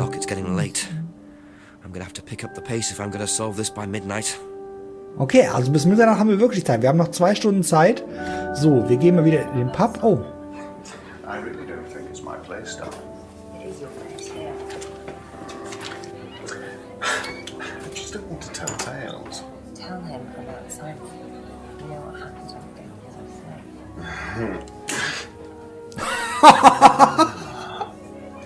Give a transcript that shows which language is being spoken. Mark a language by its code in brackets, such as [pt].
[en] o'clock, it's getting late. I'm gonna have to pick up the pace if I'm gonna solve this by midnight. [de] Okay, also bis Mitternacht haben wir wirklich Zeit. Wir haben noch 2 Stunden Zeit. So, wir gehen mal wieder in den Pub. Oh. [en] I really don't think it's my place, darling. It is your place here. I just don't want to tell tales. Tell him about Simon. You know what happens when you don't as I say.